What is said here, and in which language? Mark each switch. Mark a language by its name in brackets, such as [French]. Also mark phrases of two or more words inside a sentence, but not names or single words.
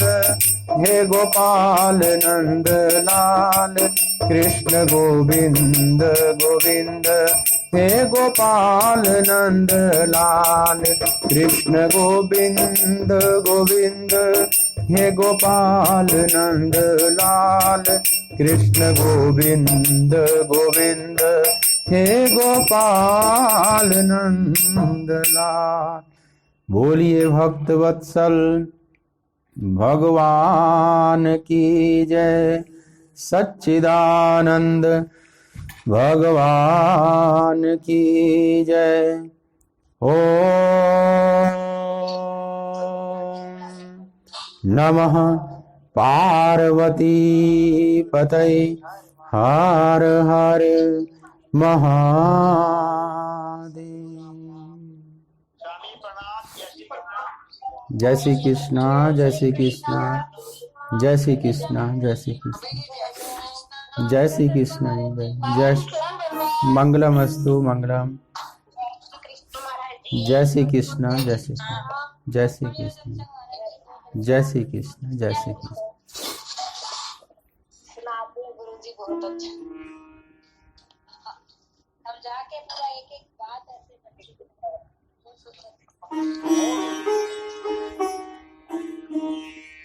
[Hindi] हे गोपाल नंदलाल, कृष्ण गोविंद गोविंद हे गोपाल नंदलाल, कृष्ण गोविंद गोविंद हे गोपाल नंदलाल, कृष्ण गोविंद गोविंद हे गोपाल नंदलाल। बोलिए भक्त वत्सल भगवान की जय, सच्चिदानंद भगवान की जय। [Sanskrit] ओम नमः पार्वती पतये, [Hindi] हर हर महादेव। जय श्री कृष्णा, जय श्री कृष्णा, जय श्री कृष्णा, जय श्री कृष्ण, जय श्री कृष्ण, जय [Sanskrit] मंगलम अस्तु मंगलम। [Hindi] जय श्री कृष्ण, जय श्री कृष्ण, जय श्री कृष्ण, जय श्री कृष्ण, जय श्री कृष्ण। गुरुजी बहुत अच्छा, हम जाके पूरा एक एक बात ऐसे